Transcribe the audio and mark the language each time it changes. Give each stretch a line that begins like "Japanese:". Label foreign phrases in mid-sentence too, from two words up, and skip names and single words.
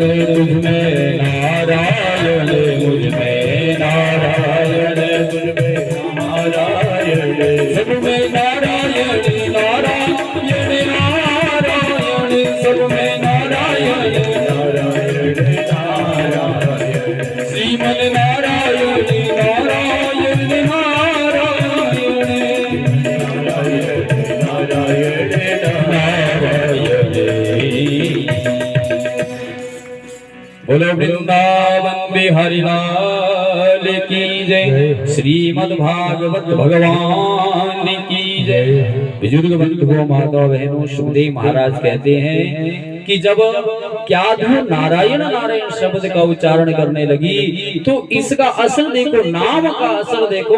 Hindi: मुझमें नारायण, मुझमें नारायण, मुझमें नारायण, सब में नारायण नारायण नारायण, सब में नारायण नारायण नारायण, श्रीमन नारायण नारायण नारायण, नारायण नारायण। बोलो वृंदावन बिहारी लाल की जय, श्रीमद् भागवत भगवान की जय। बुजुर्ग बंधुओं माताओं बहनों, सुखदेव महाराज कहते हैं कि जब क्याधु नारायण नारायण शब्द का उच्चारण करने लगी तो इसका असर देखो, नाम का असर देखो।